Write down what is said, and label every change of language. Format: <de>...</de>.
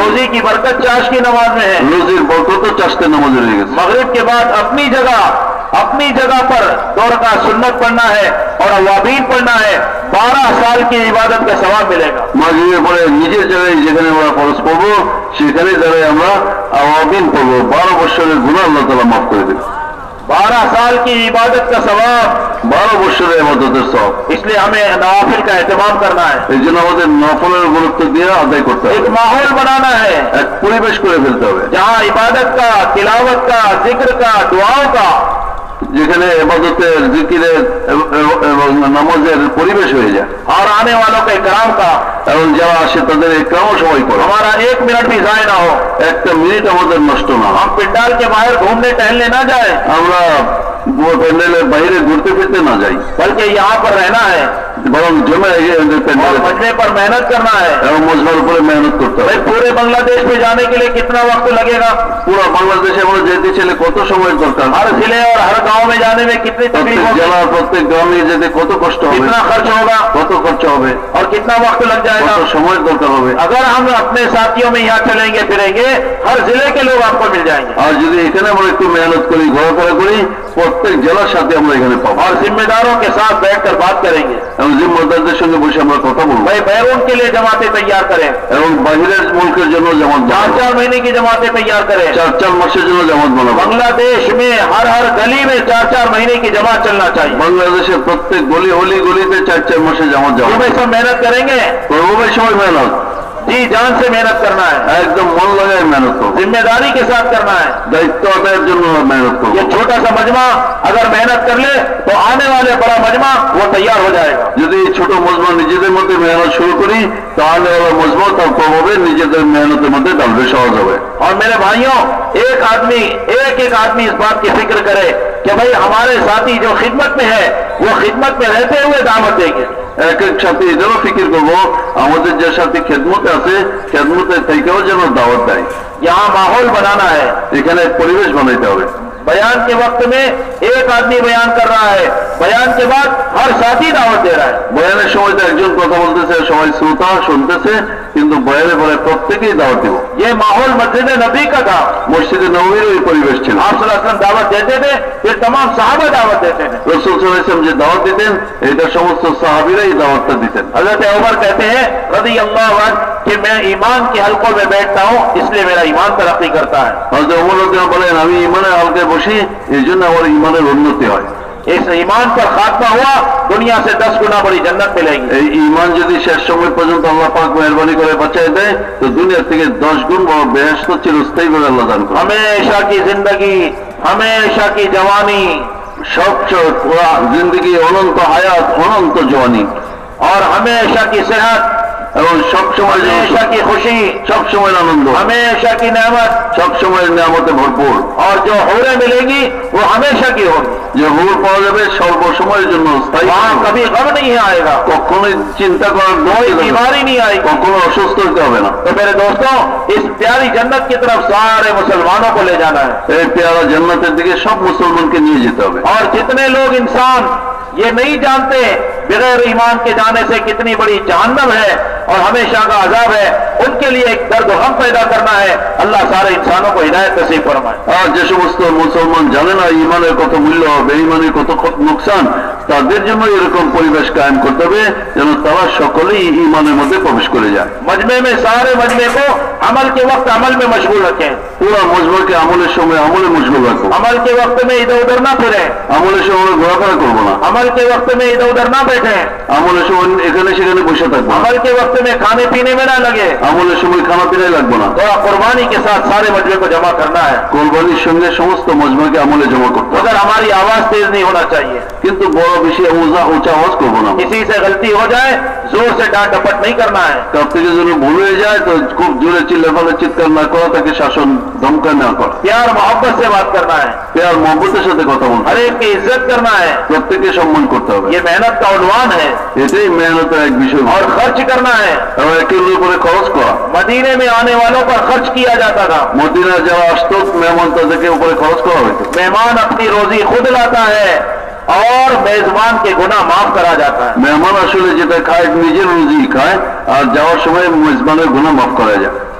<hi>रोजी की बरकत चाश की नमाज में है।</hi> <bn>রোজির বরকতও চাশতের নামাজে রয়ে গেছে।</bn> <hi>मगरिब के बाद अपनी जगह पर 2 रकात सुन्नत पढ़ना है और अवाबीन पढ़ना है, 12 साल की इबादत का सवाब मिलेगा।</hi> <bn>মাগরিবের পরে নিজের জায়গায় যেখানে আমরা ফরজ পড়বো সেখানে দাঁড়িয়ে আমরা আওয়াবিন পড়বো। 12 বছরের গুনাহ আল্লাহ তাআলা মাফ করে দেবে।</bn> <hi>12 साल की इबादत का सवाब,</hi> <bn>12 বছরের ইবাদতের সওয়াব।</bn> <hi>इसलिए हमें नवाफिल का एहतमाम करना है।</hi> <bn>এই জন্য আমাদের নফলের গুরুত্ব দিয়ে আদায় করতে হবে।</bn> <hi>एक माहौल बनाना है</hi> <bn>এক পরিবেশ করে ফেলতে হবে</bn> <hi>जहाँ इबादत का, तिलावत का, जिक्र का, दुआओं का,</hi> <bn>যেখানে ইবাদতের, জিকিরের এবং নামাজের পরিবেশ হয়ে যায়।</bn> <hi>और आने वालों के इकराम का।</hi> <bn>এবং যারা আসে তাদের ইকরাম সবাই করে।</bn> <hi>हमारा 1 मिनट भी जाया ना हो,</hi> <bn>একটা মিনিট আমাদের নষ্ট না হয়।</bn> <hi>हम पिंडाल के बाहर घूमने टहलने ना जाए,</hi> <bn>আমরা প্যান্ডেলের বাইরে ঘুরতে ফিরতে না যাই,</bn> <hi>बल्कि यहाँ पर रहना है</hi> <bn>বরং জমে</bn> <hi>और</hi> <bn>প্যান্ডেলে</bn> <hi>मजमे पर मेहनत करना है।</hi> <bn>এবং মজমার উপরে মেহনত করতে হবে।</bn> <hi>भाई पूरे बांग्लादेश में जाने के लिए कितना वक्त लगेगा?</hi> <bn>পুরো বাংলাদেশে আমরা যেতে চাইলে কত সময় দরকার?</bn> <hi>हर जिले और हर गांव में जाने में कितनी तकलीफ</hi> <bn>প্রত্যেক</bn> <hi>होगी,</hi> <bn>জেলা, প্রত্যেক গ্রামে যেতে কত কষ্ট হবে,</bn> <hi>कितना खर्च होगा</hi> <bn>কত খরচা হবে,</bn> <hi>और कितना वक्त लग जाएगा।</hi> <bn>কত সময়ের দরকার হবে।</bn> <hi>अगर हम अपने साथियों में यहाँ चलेंगे फिरेंगे, हर जिले के लोग आपको मिल जाएंगे,</hi> <bn>আর যদি এখানে আমরা একটু মেহনত করি, ঘোরাফেরা করি, প্রত্যেক জেলার সাথে আমরা এখানে পাবো।</bn> <hi>और जिम्मेदारों के साथ बैठकर बात करेंगे।</hi> <bn>এবং জিম্মাদারদের সঙ্গে বসে আমরা কথা বলবো</bn> <hi>भाई बैरून के लिए जमातें तैयार करें,</hi> <bn>এবং बाहिরের মুলকের জন্য জামাত বানাবো।</bn> <hi>4-4 महीने की जमातें तैयार करें।</hi> <bn>4 মাসের জন্য জামাত বানাবো।</bn> <hi>बांग्लादेश में हर गली में 4-4 महीने की जमात चलना चाहिए।</hi> <bn>বাংলাদেশের প্রত্যেক গলিতে 4 মাসে জামাত যাবো।</bn> <hi>सुबह सब मेहनत करेंगे,</hi> <bn>করবো সময় মেহনত,</bn> <hi>जी जान से मेहनत करना है,</hi> <bn>একদম মন লাগায় মেহনত করবো,</bn> <hi>जिम्मेदारी के साथ करना है।</hi> <bn>দায়িত্ব আদায়ের জন্য মেহনত করবো।</bn> <hi>ये छोटा सा मजमा अगर मेहनत कर ले तो आने वाले बड़ा मजमा वो तैयार हो जाएगा।</hi> <bn>যদি এই ছোট মজমা নিজেদের মধ্যে মেহনত শুরু করি তাহলে মজমা তার প্রভাবে নিজেদের মেহনতের মধ্যে ডালবে, সহজ হবে।</bn> <hi>और मेरे भाइयों, एक आदमी इस बात की फिक्र करे कि भाई हमारे साथी जो खिदमत में है वो खिदमत में रहते हुए दावत देंगे।</hi> <bn>এক সাথী এটাও ফিকির করবো আমাদের যে সাথী খেদমতে আছে খেদমতে থেকেও যেন দাওয়াত দেয়।</bn> <hi>यहाँ माहौल बनाना है।</hi> <bn>এখানে পরিবেশ বানাইতে হবে।</bn> <hi>बयान के वक्त में एक आदमी बयान कर रहा है, बयान के बाद हर साथी दावत दे रहा है।</hi> <bn>বয়ানের সময় তো একজন কথা বলতেছে, সবাই শ্রোতা শুনতেছে, কিন্তু বয়ানের পরে প্রত্যেকেই দাওয়াত দিব।</bn> <hi>ये माहौल मस्जिद नबी का था।</hi> <bn>মসজিদে নববীর এই পরিবেশ ছিল।</bn> <hi>आप सल्लल्लाहु अलैहि वसल्लम दावत देते थे, फिर तमाम साहबा दावत देते थे।</hi> <bn>রাসূল সাল্লাল্লাহু আলাইহি ওয়াসাল্লাম যে দাওয়াত দিতেন এটা সমস্ত সাহাবীরা এই দাওয়াতটা দিতেন।</bn> <hi>हजरत उमर कहते हैं रज़ियल्लाहु अन्हु कि मैं ईमान के हलकों में बैठता हूँ इसलिए मेरा ईमान तरक्की करता है।</hi> <bn>হযরত ওমর রাদিয়াল্লাহু আনহু বলেন আমি ঈমানের হালকায় বসি এইজন্য আমার ঈমানের উন্নতি হয়।</bn> <hi>इस ईमान पर खात्मा हुआ दुनिया से 10 गुना बड़ी जन्नत मिलेगी।</hi> <bn>এই ঈমান যদি শেষ সময় পর্যন্ত আল্লাহ পাক মেহেরবানি করে বাঁচায় দেয় তো দুনিয়া থেকে 10 গুণ বড় বেহেশত চিরস্থায়ী করে আল্লাহ দান করে।</bn> <hi>हमेशा की जिंदगी, हमेशा की जवानी,</hi> <bn>সব পুরা জিন্দগি, অনন্ত হায়াত, অনন্ত জওয়ানি</bn> <hi>और हमेशा की सेहत,</hi> <bn>এবং সব সময়</bn> <hi>हमेशा की खुशी,</hi> <bn>সব সময় আনন্দ,</bn> <hi>हमेशा की नेमत,</hi> <bn>সব সময় নিয়ামতে ভরপুর।</bn> <hi>और जो हूरें मिलेंगी वो हमेशा की होगी।</hi> <bn>যে হুর পাওয়া যাবে সর্বসময়ের জন্য স্থায়ী,</bn> <hi>वहाँ कभी गम नहीं आएगा,</hi> <bn>কখনোই চিন্তা করার</bn> <hi>कोई बीमारी नहीं आएगी।</hi> <bn>কখনো অসুস্থ হতে হবে না।</bn> <hi>तो मेरे दोस्तों, इस प्यारी जन्नत की तरफ सारे मुसलमानों को ले जाना है।</hi> <bn>এই পেয়ারা জান্নাতের দিকে সব মুসলমানকে নিয়ে যেতে হবে।</bn> <hi>और जितने लोग इंसान ये नहीं जानते बगैर ईमान के जाने से कितनी बड़ी जहन्नम है और हमेशा का अजाब है, उनके लिए एक दर्द गम पैदा करना है। अल्लाह सारे इंसानों को हिदायत नसीब फरमाए।</hi> <bn>আর যে সমস্ত মুসলমান জানে না ইমানের কত মূল্য, বেঈমানের কত নোকসান, তাদের জন্য এরকম পরিবেশ কায়েম করতে হবে যেন তারা সকলেই ইমানের মধ্যে প্রবেশ করে যায়।</bn> <hi>मजमे में सारे मजमे को अमल के वक्त अमल में मशगूल रखें,</hi> <bn>পুরো মজমাকে আমলের সময় আমলে মশগুল রাখো।</bn> <hi>अमल के वक्त में इधर उधर ना फिरें,</hi> <bn>আমলের সময় ঘোরাফেরা করবো না,</bn> <hi>अमल के वक्त में इधर उधर ना बैठें,</hi> <bn>আমলের সময় এখানে সেখানে বসে থাকবো না,</bn> <hi>अमल के वक्त में खाने पीने में ना लगे।</hi> <bn>আমলের সময় খানা পিনাই লাগবো না।</bn> <hi>थोड़ा कुर्बानी के साथ सारे मजमे को जमा करना है,</hi> <bn>কোরবানির সঙ্গে সমস্ত মজমাকে আমলে জমা করতে হবে।</bn> <hi>मगर हमारी आवाज तेज नहीं होना चाहिए।</hi> <bn>কিন্তু বড় বেশি উঁচা আওয়াজ করবো না।</bn> <hi>किसी से गलती हो जाए जोर से डांट डपट नहीं करना है,</hi> <bn>তার থেকে যদি ভুল হয়ে যায় তো খুব জোরে চিল্লাফালে চিৎকার না করা, তাকে শাসন ধমকা না করা,</bn> <hi>प्यार मोहब्बत से बात करना है,</hi> <bn>আর মহব্বতের সাথে কথা বলতে</bn> <hi>हर</hi> <bn>হবে,</bn> <hi>एक की इज्जत करना है।</hi> <bn>প্রত্যেককে সম্মান করতে হবে।</bn> <hi>ये मेहनत का उन्वान है।</hi> <bn>এটাই মেহনতের এক বিষয়।</bn> <hi>और खर्च करना है।</hi> <bn>এবং একের উপরে খরচ করা।</bn> <hi>मदीने में आने वालों पर खर्च किया जाता था।</hi> <bn>মদিনা যারা আসতো মেহমান তাদেরকে উপরে খরচ করা হইতো।</bn> <hi>मेहमान अपनी रोजी खुद लाता है और मेजबान के गुनाह माफ करा जाता है।</hi> <bn>মেহমান আসলে যেটা খায় নিজের রুজি খায়, আর যাওয়ার সময় মেজবানের গুনাহ মাফ করা যায়।</bn>